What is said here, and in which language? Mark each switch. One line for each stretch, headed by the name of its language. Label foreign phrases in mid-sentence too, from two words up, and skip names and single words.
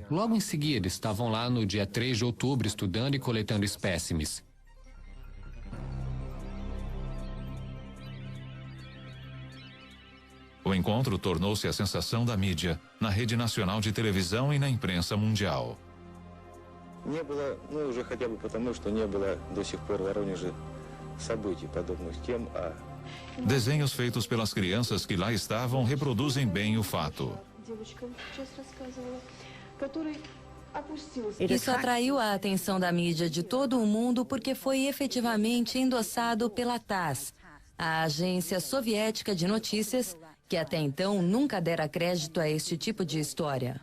Portuguese: Logo em seguida, estavam lá no dia 3 de outubro estudando e coletando espécimes. O encontro tornou-se a sensação da mídia, na rede nacional de televisão e na imprensa mundial.
Russian: Не было, ну уже хотя бы потому, что не было до сих пор в Воронеже событий подобных тем,
Portuguese: Desenhos feitos pelas crianças que lá estavam reproduzem bem o fato. Isso atraiu a atenção da mídia de todo o mundo porque foi efetivamente endossado pela TASS, a agência soviética de notícias, que até então nunca dera crédito a este tipo de história.